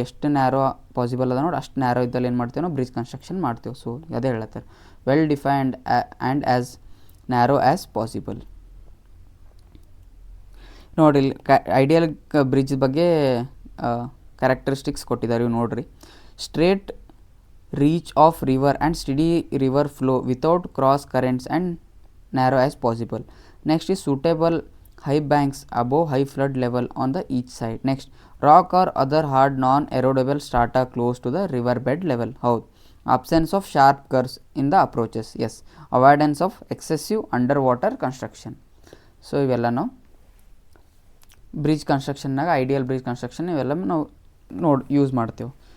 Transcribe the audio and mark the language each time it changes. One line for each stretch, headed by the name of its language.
Kannada: ಎಷ್ಟು narrow possible ಅದ ನೋಡಿ ಅಷ್ಟು ನ್ಯಾರೋ ಇದ್ದಲ್ಲಿ ಏನು ಮಾಡ್ತೇವೆ ನಾವು ಬ್ರಿಡ್ಜ್ ಕನ್ಸ್ಟ್ರಕ್ಷನ್ ಮಾಡ್ತೇವೆ. ಸೊ ಅದೇ ಹೇಳತ್ತಾರೆ
English: Well defined and as narrow as possible.
Kannada: ನೋಡಿ ಇಲ್ಲಿ ಐಡಿಯಲ್ ಬ್ರಿಡ್ಜ್ ಬಗ್ಗೆ ಕ್ಯಾರೆಕ್ಟರಿಸ್ಟಿಕ್ಸ್ ಕೊಟ್ಟಿದ್ದಾರೆ, ಇವು ನೋಡಿರಿ.
English: Straight reach of river and steady river flow without cross currents and narrow as possible. Next is suitable high banks above high flood level on the each side. Next rock or other hard non erodible strata close to the river bed level.
Kannada: ಹೌದು.
English: Absence of sharp curves in the approaches. Yes. Avoidance of excessive under water construction.
Kannada: So ಇವೆಲ್ಲ ನಾವು bridge ಕನ್ಸ್ಟ್ರಕ್ಷನ್ನಾಗ ideal bridge construction ಇವೆಲ್ಲ ನಾವು use ಮಾಡ್ತೇವೆ.